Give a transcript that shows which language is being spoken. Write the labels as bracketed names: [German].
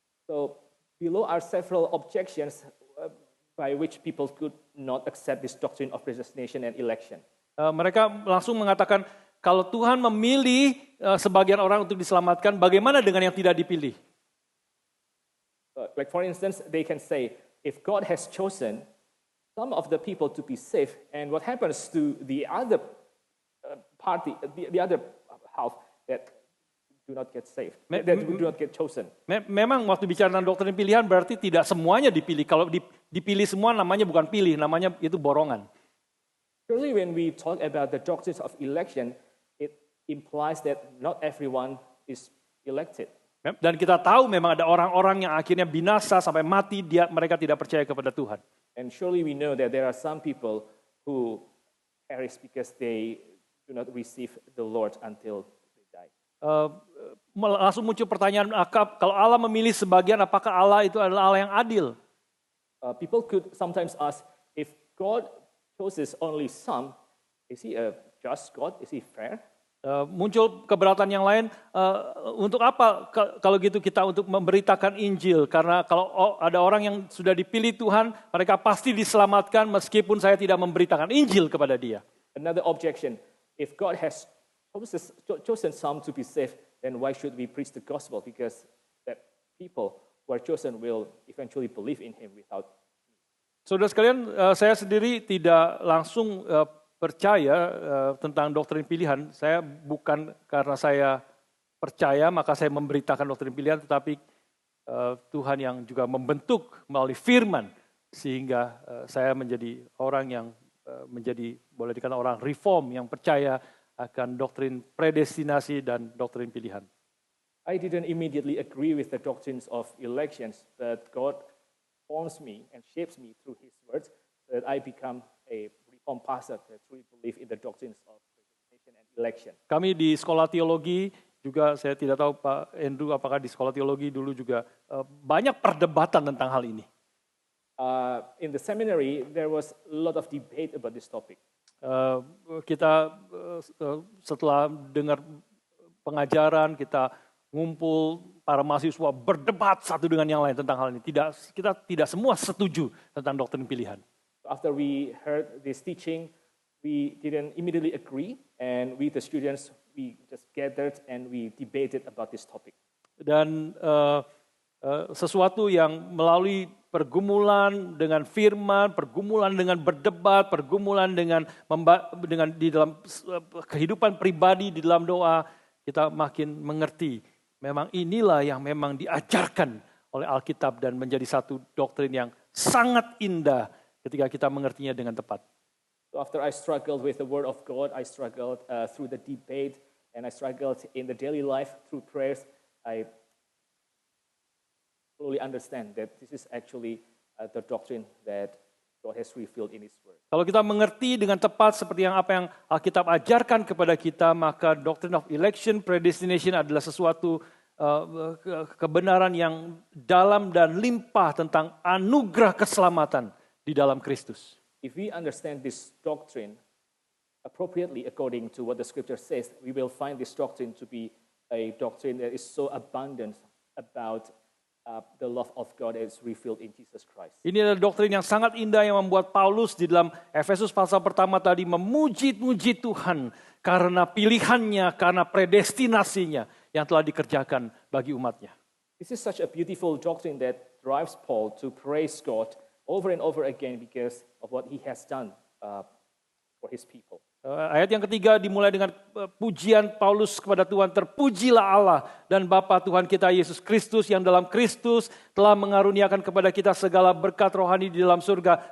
[English] So below are several objections by which people could not accept this doctrine of predestination and election. [Indonesian] Mereka langsung mengatakan kalau Tuhan memilih sebagian orang untuk diselamatkan, bagaimana dengan yang tidak dipilih? [English] Like for instance, they can say, if God has chosen some of the people to be saved, and what happens to the other party, the other half that do not get saved, that do not get chosen. [Indonesian] Memang waktu bicara tentang doktrin pilihan berarti tidak semuanya dipilih. Kalau dipilih semua namanya bukan pilih, namanya itu borongan. [English] Surely when we talk about the doctrines of election, it implies that not everyone is elected. [Indonesian] Dan kita tahu memang ada orang-orang yang akhirnya binasa sampai mati, mereka tidak percaya kepada Tuhan. [English] And surely we know that there are some people who perish because they do not receive the Lord until they die. [Indonesian] Langsung muncul pertanyaan, kalau Allah memilih sebagian, apakah Allah itu adalah Allah yang adil? [English] People could sometimes ask, if God chooses only some, is he a just God? Is he fair? [Indonesian] Muncul keberatan yang lain, untuk apa kalau gitu kita untuk memberitakan Injil? Karena kalau ada orang yang sudah dipilih Tuhan, mereka pasti diselamatkan meskipun saya tidak memberitakan Injil kepada dia. [English] Another objection, if God has chosen some to be saved, then why should we preach the gospel? Because that people who are chosen will eventually believe in him without. [Indonesian] Saudara sekalian, saya sendiri tidak langsung percaya tentang doktrin pilihan. Saya bukan karena saya percaya maka saya memberitakan doktrin pilihan, tetapi Tuhan yang juga membentuk melalui firman sehingga saya menjadi orang yang menjadi boleh dikatakan orang reform yang percaya akan doktrin predestinasi dan doktrin pilihan. [English] I didn't immediately agree with the doctrines of elections, but God forms me and shapes me through His words so that I become a reformed pastor that truly believe in the doctrines of predestination and election. [Indonesian] Kami di sekolah teologi juga, saya tidak tahu Pak Andrew apakah di sekolah teologi dulu juga banyak perdebatan tentang hal ini. [English] In the seminary, there was a lot of debate about this topic. [Indonesian] Kita setelah dengar pengajaran, kita ngumpul para mahasiswa berdebat satu dengan yang lain tentang hal ini. Kita tidak semua setuju tentang doktrin pilihan. [English] After we heard this teaching, we didn't immediately agree, and we the students we just gathered and we debated about this topic. [Indonesian] Dan sesuatu yang melalui pergumulan dengan firman, pergumulan dengan berdebat, pergumulan dengan di dalam kehidupan pribadi, di dalam doa, kita makin mengerti. Memang inilah yang memang diajarkan oleh Alkitab dan menjadi satu doktrin yang sangat indah ketika kita mengertinya dengan tepat. [English] So after I struggled with the Word of God, I struggled through the debate, and I struggled in the daily life through prayers. I fully understand that this is actually the doctrine that God has revealed in His Word. [Indonesian] Kalau kita mengerti dengan tepat seperti apa yang Alkitab ajarkan kepada kita, maka [English] doctrine of election, [Indonesian] predestination adalah sesuatu kebenaran yang dalam dan limpah tentang anugerah keselamatan di dalam Kristus. [English] If we understand this doctrine appropriately according to what the Scripture says, we will find this doctrine to be a doctrine that is so abundant about the love of God as revealed in Jesus Christ. [Indonesian] Ini adalah doktrin yang sangat indah yang membuat Paulus di dalam Efesus pasal pertama tadi memuji-muji Tuhan karena pilihannya, karena predestinasinya yang telah dikerjakan bagi umatnya. [English] This is such a beautiful doctrine that drives Paul to praise God over and over again because of what he has done for his people. [Indonesian] Ayat yang ketiga dimulai dengan pujian Paulus kepada Tuhan. Terpujilah Allah dan Bapa Tuhan kita Yesus Kristus yang dalam Kristus telah mengaruniakan kepada kita segala berkat rohani di dalam surga.